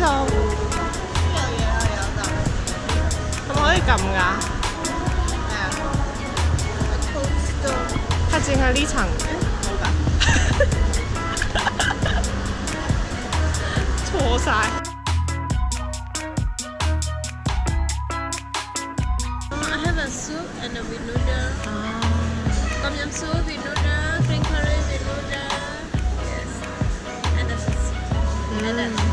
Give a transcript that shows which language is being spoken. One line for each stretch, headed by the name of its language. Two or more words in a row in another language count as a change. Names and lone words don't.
Cantonese: 有嘢啦，有就係咪可以撳㗎？咩啊？係淨係呢層冇㗎，錯晒。
English: I have a soup and a with noodle. Tom yum soup with noodle, green curry with noodle. Yes. And a and